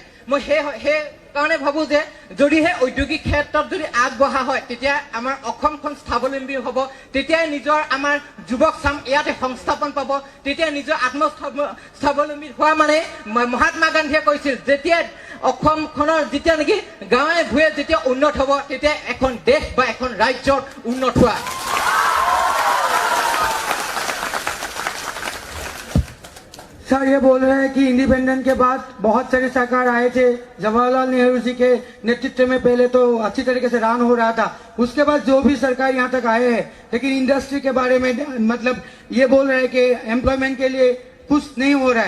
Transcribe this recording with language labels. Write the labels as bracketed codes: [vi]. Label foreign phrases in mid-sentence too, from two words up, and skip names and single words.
[as] মই সেই কাৰণে ভাবো যে যদিহে ঔদ্যোগিক ক্ষেত্ৰত যদি আগবঢ়া হয়, তেতিয়া আমাৰ অসমখন স্বাৱলম্বী হ'ব, তেতিয়াই নিজৰ আমাৰ যুৱক চাম ইয়াতে সংস্থাপন পাব, তেতিয়া নিজৰ স্বাৱলম্বী হোৱা মানে মহাত্মা গান্ধীয়ে কৈছিল যেতিয়া অসমখনৰ যেতিয়া নেকি গাঁৱে ভূঞে যেতিয়া উন্নত হ'ব, তেতিয়া এখন দেশ বা এখন ৰাজ্যৰ উন্নত হোৱা। [hi] सर ये बोल रहे हैं कि इंडिपेंडेंस के बाद बहुत सारे सरकार आए थे, जवाहरलाल नेहरू जी के नेतृत्व में पहले तो अच्छी तरीके से रान हो रहा था, उसके बाद जो भी सरकार यहाँ तक आए हैं, लेकिन इंडस्ट्री के बारे में मतलब ये बोल रहे हैं कि एम्प्लॉयमेंट के लिए कुछ नहीं हो रहा है।